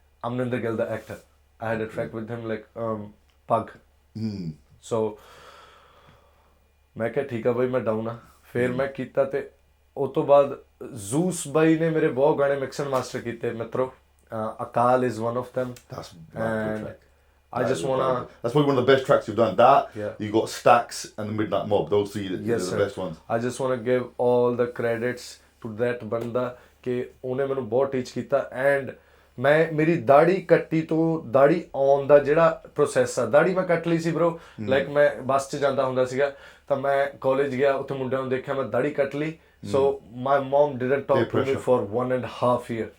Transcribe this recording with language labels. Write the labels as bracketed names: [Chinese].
[English] Amrinder Gill the actor I had a track with him like pug so [Punjabi] ਮੈਂ ਕਿਹਾ ਠੀਕ ਆ ਬਾਈ ਮੈਂ ਡਾਊਨ ਆ ਫਿਰ ਮੈਂ ਕੀਤਾ ਤੇ ਉਸ ਤੋਂ ਬਾਅਦ ਜ਼ੂਸ ਬਾਈ ਨੇ ਮੇਰੇ ਬਹੁਤ ਗਾਣੇ ਮਿਕਸ ਐਂਡ ਮਾਸਟਰ ਕੀਤੇ ਮਿੱਤਰੋ ਅਕਾਲ [English] is one of them and I just wanna that's probably one of the best tracks you've done that you got Stacks and the Midnight Mob those three are the best ones I just wanna give all the credits to that [Punjabi] ਬੰਦਾ ਕਿ ਉਹਨੇ ਮੈਨੂੰ ਬਹੁਤ teach ਕੀਤਾ and ਮੈਂ ਮੇਰੀ ਦਾੜੀ ਕੱਟੀ ਤੋਂ ਦਾੜੀ ਆਉਣ ਦਾ ਜਿਹੜਾ ਪ੍ਰੋਸੈਸ ਆ ਦਾੜੀ ਮੈਂ ਕੱਟ ਲਈ ਸੀ ਬ్రో ਲਾਈਕ ਮੈਂ ਬੱਸ 'ਚ ਜਾਂਦਾ ਹੁੰਦਾ ਸੀਗਾ ਤਾਂ ਮੈਂ ਕਾਲਜ ਗਿਆ ਉੱਥੇ ਮੁੰਡਿਆਂ ਨੂੰ ਦੇਖਿਆ ਮੈਂ ਦਾੜੀ ਕੱਟ ਲਈ [English] so my mum didn't talk to me for 1.5 year